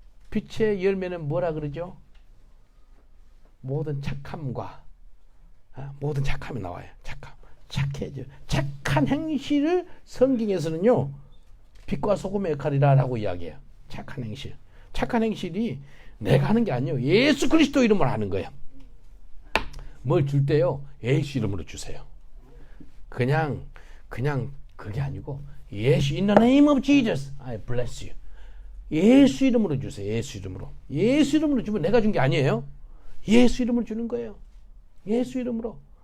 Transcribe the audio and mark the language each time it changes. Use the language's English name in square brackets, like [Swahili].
[Korean] 빛의 열매는 뭐라 그러죠? 모든 착함과 모든 착함이 나와요. 착해져. 착한 행실을 성경에서는요, 빛과 소금의 역할이라고 이야기해요. 착한 행실. 착한 행실이 내가 하는 게 아니에요. 예수 그리스도 이름으로 하는 거예요. 뭘 줄 때요, 예수 이름으로 주세요. 그냥 그게 아니고, 예수, [English] in the name of Jesus, I bless you. [Korean] 예수 이름으로 주세요. 예수 이름으로. 예수 이름으로 주면 내가 준 게 아니에요. 예수 이름으로 주는 거예요. 예수 이름으로.